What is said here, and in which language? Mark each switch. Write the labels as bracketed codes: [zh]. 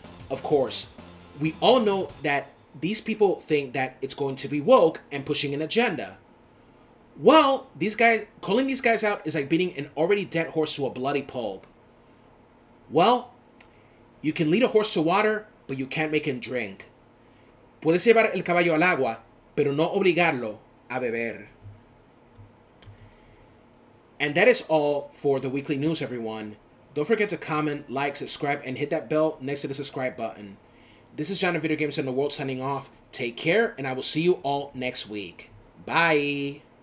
[en] Of course, we all know that these people think that it's going to be woke and pushing an agenda. Well, calling these guys out is like beating an already dead horse to a bloody pulp. Well, you can lead a horse to water, but you can't make him drink. [es] Puedes llevar el caballo al agua, pero no obligarlo a beber. [en] And that is all for the weekly news, everyone. Don't forget to comment, like, subscribe, and hit that bell next to the subscribe button. This is John of Video Games and the World signing off. Take care, and I will see you all next week. Bye!